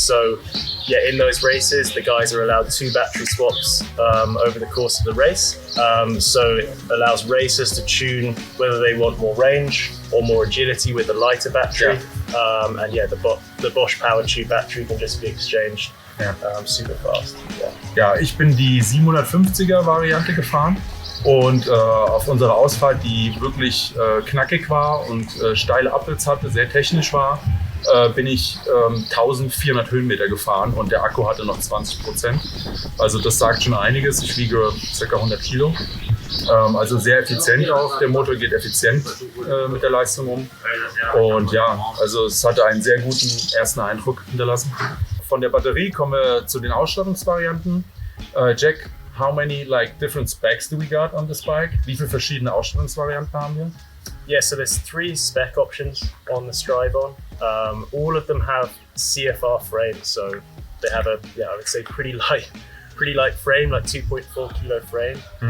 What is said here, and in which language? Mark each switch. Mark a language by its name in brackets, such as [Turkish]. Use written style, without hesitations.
[English] So in those races, the guys are allowed 2 battery swaps over the course of the race. So it allows racers to tune whether they want more range or more agility with the lighter battery. The Bosch Power Tube battery can just be exchanged super fast. [German] Ja, ich bin die 750er Variante gefahren. Und auf unserer Ausfahrt, die wirklich knackig war und steile Updates hatte, sehr technisch war, bin ich 1400 Höhenmeter gefahren und der Akku hatte noch 20%. Also das sagt schon einiges. Ich wiege ca. 100 Kilo. Also sehr effizient auch. Der Motor geht effizient mit der Leistung um. Und also es hatte einen sehr guten ersten Eindruck hinterlassen. Von der Batterie kommen wir zu den Ausstattungsvarianten. [English] Jack, how many different specs do we got on this bike? [German] Wie viele verschiedene Ausstattungsvarianten haben wir? [English] Yeah, so there's 3 spec options on the Strive on. All of them have CFR frames, so they have a I would say pretty light frame, like 2.4 kilo frame.